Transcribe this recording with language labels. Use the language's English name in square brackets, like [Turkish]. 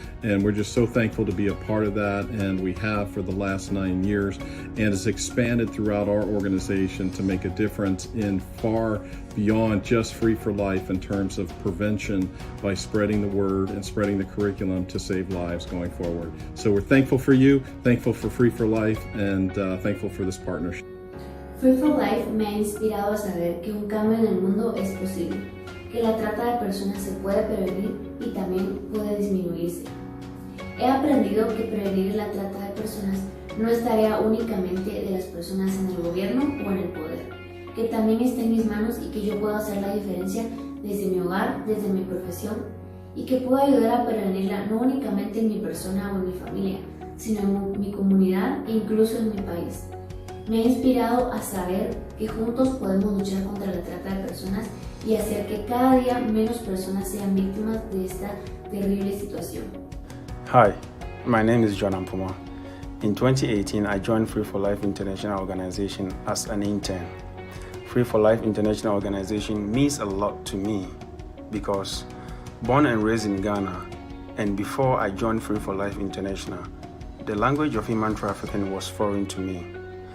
[English] And we're just so thankful to be a part of that, and we have for the last 9 years, and it's expanded throughout our organization to make a difference in far beyond just Free for Life in terms of prevention by spreading the word and spreading the curriculum to save lives going forward. So we're thankful for you, thankful for Free for Life, and thankful for this partnership. [Spanish] Free for Life me ha inspirado a saber que un cambio en el mundo es posible, que la trata de personas se puede prevenir y también puede disminuirse. He aprendido que prevenir la trata de personas no es tarea únicamente de las personas en el gobierno o en el poder, que también está en mis manos y que yo puedo hacer la diferencia desde mi hogar, desde mi profesión, y que puedo ayudar a prevenirla no únicamente en mi persona o en mi familia, sino en mi comunidad e incluso en mi país. Me ha inspirado a saber que juntos podemos luchar contra la trata de personas y hacer que cada día menos personas sean víctimas de esta terrible situación. [English] Hi, my name is John Ampuma. In 2018, I joined Free for Life International Organization as an intern. Free for Life International Organization means a lot to me because born and raised in Ghana, and before I joined Free for Life International, the language of human trafficking was foreign to me.